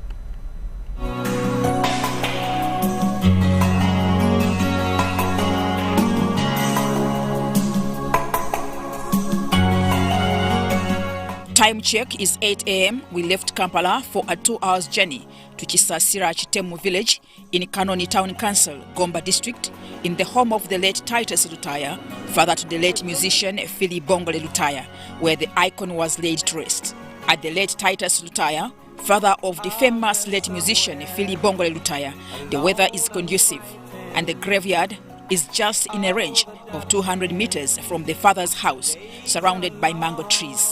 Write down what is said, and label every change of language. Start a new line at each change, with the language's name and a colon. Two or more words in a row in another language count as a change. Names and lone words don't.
English: Time check is 8 a.m. We left Kampala for a 2-hour journey to Kisasira Chitemu village in Kanungu Town Council, Gomba District, in the home of the late Titus Lutaaya, father to the late musician Philip Bongole Lutaaya, where the icon was laid to rest. At the late Titus Lutaaya, father of the famous late musician Philip Bongole Lutaaya, the weather is conducive and the graveyard is just in a range of 200 meters from the father's house, surrounded by mango trees.